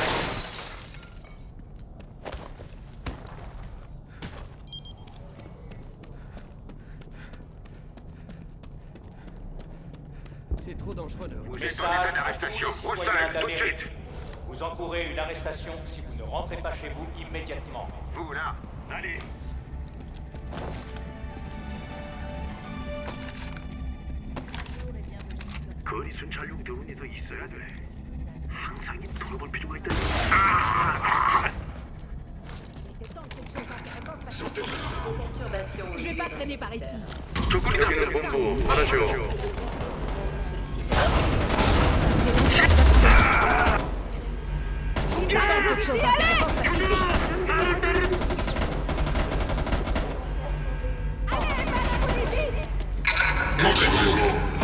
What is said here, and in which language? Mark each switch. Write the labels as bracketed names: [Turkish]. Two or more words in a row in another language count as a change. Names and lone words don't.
[French] C'est trop dangereux de... Vous êtes en Message état d'arrestation. à tous Au les sol, citoyens tout de d'Amérique. suite. Vous encourez une arrestation si vous ne rentrez pas chez vous immédiatement. Vous là, allez. [Korean] 거리 순찰용 대원이 더 있어야 돼. 항상 돌아볼 필요가 있다. [French] Des perturbations. Je vais pas traîner par ici. [Korean] 여기는 본부. 받아줘. [French] Quelque chose d'intéressant. Montrez-vous.